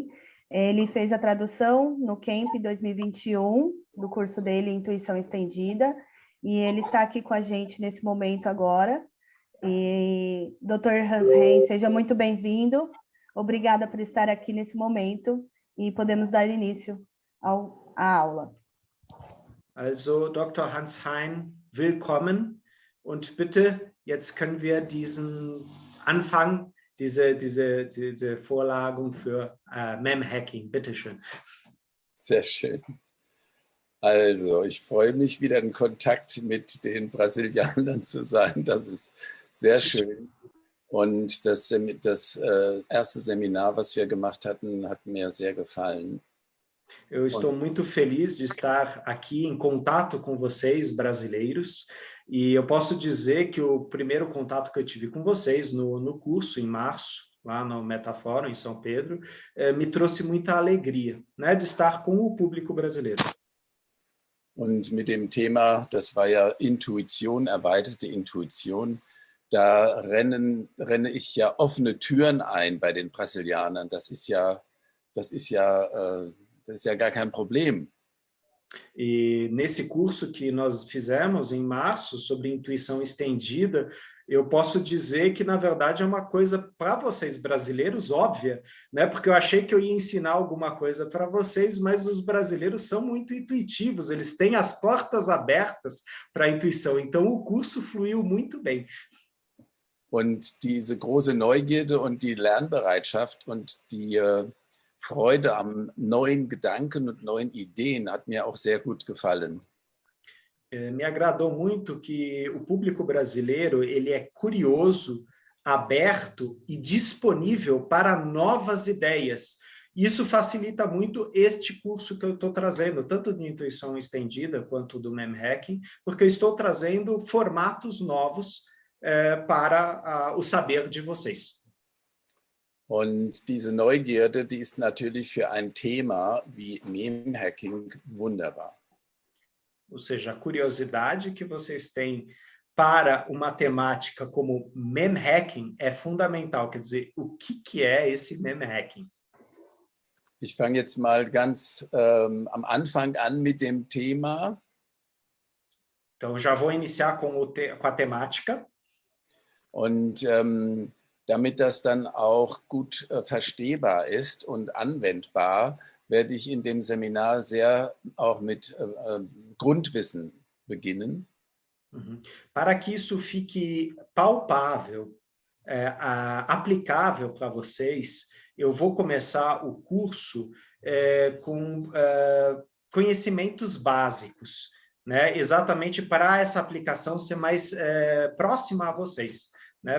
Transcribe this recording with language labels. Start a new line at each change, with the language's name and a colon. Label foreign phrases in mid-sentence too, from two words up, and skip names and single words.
Portuguese: Ele fez a tradução no Camp 2021, do curso dele, Intuição Estendida, e ele está aqui com a gente nesse momento agora. E Dr. Hans Hein, seja muito bem-vindo. Obrigada por estar aqui nesse momento e podemos dar início à aula.
German: Also, Dr. Hans Hein, willkommen und bitte, jetzt können wir diesen Anfang, diese Vorlagen für MEM-Hacking. Bitte schön. Sehr schön. Also, ich freue mich, wieder in Kontakt mit den Brasilianern zu sein. Das ist sehr schön. Und das erste Seminar, was wir gemacht hatten, hat mir sehr gefallen.
Portuguese: Eu estou muito feliz de estar aqui em contato com vocês, brasileiros, e eu posso dizer que o primeiro contato que eu tive com vocês no curso, em março, lá no Metafórum, em São Pedro, me trouxe muita alegria, né, de estar com o público brasileiro.
German: Und mit dem Thema, das war ja Intuition, erweiterte Intuition, da renne ich ja offene Türen ein bei den Brasilianern. Das ist ja gar kein Problem.
Portuguese: E nesse curso que nós fizemos em março sobre intuição estendida, eu posso dizer que, na verdade, é uma coisa para vocês brasileiros óbvia, né? Porque eu achei que eu ia ensinar alguma coisa para vocês, mas os brasileiros são muito intuitivos, eles têm as portas abertas para a intuição, então o curso fluiu muito bem.
German: Und diese große Neugierde und die Lernbereitschaft und die Freude am neuen Gedanken und neuen Ideen hat mir auch sehr gut gefallen.
Portuguese: Me agradou muito que o público brasileiro ele é curioso, aberto e disponível para novas ideias. Isso facilita muito este curso que eu estou trazendo, tanto de intuição estendida quanto do MEM Hacking, porque eu estou trazendo formatos novos para o saber de vocês.
German: Und diese Neugierde, die ist natürlich für ein Thema wie MEM-Hacking wunderbar.
Portuguese: Ou seja, a curiosidade que vocês têm para uma temática como MEM-Hacking é fundamental. Quer dizer, o que é esse MEM-Hacking?
German: Ich fange jetzt mal ganz am Anfang an mit dem Thema.
Portuguese: Então, já vou iniciar com a temática.
German: Und damit das dann auch gut verstehbar ist und anwendbar, werde ich in dem Seminar sehr auch mit Grundwissen beginnen.
Portuguese: Para que isso fique palpável, aplicável para vocês, eu vou começar o curso com conhecimentos básicos, né? Exatamente para essa aplicação ser mais próxima a vocês, né?